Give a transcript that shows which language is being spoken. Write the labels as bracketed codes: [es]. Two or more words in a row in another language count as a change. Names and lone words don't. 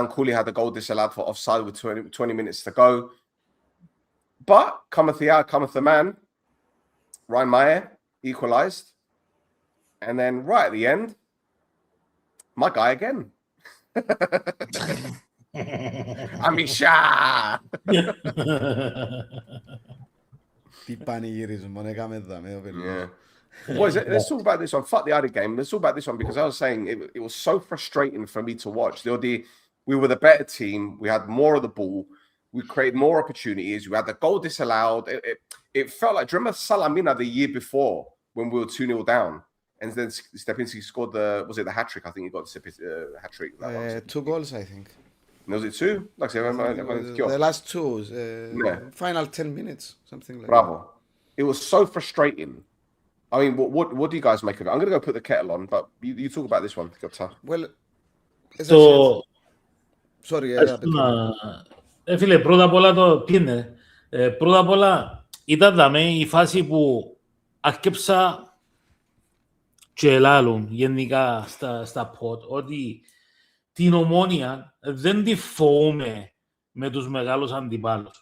[en] Cooley had the goal disallowed for offside with 20 minutes to go. But cometh the hour, cometh the man. Ryan Meyer equalised. And then right at the end, my guy again. Amisha! [el] Τι πανηγυρισμό έκαμε δάμε ο παιδί. [en] Yeah. Boys, let's talk about this one. Fuck the other game. Let's talk about this one because I was saying it was so frustrating for me to watch. We were the better team. We had more of the ball. We created more opportunities. We had the goal disallowed. It felt like, do you remember Salamina the year before when we were 2-0 down? And then Stepinski scored the hat-trick? I think he got the hat-trick. 2 goals, I think. Was it 2? Like, the last 2, final 10 minutes, something like Bravo. that. It was so frustrating. I mean, what do you guys make of it? I'm going to go put the kettle on, but you talk about this one. Well, sorry. [el] Φίλε, πρώτα απ' όλα πρώτα απ' όλα ήταν η φάση που αρκέψα και ελάλουν γενικά στα pod ότι την Ομόνια δεν τη φοβούμε με τους μεγάλους αντιπάλους.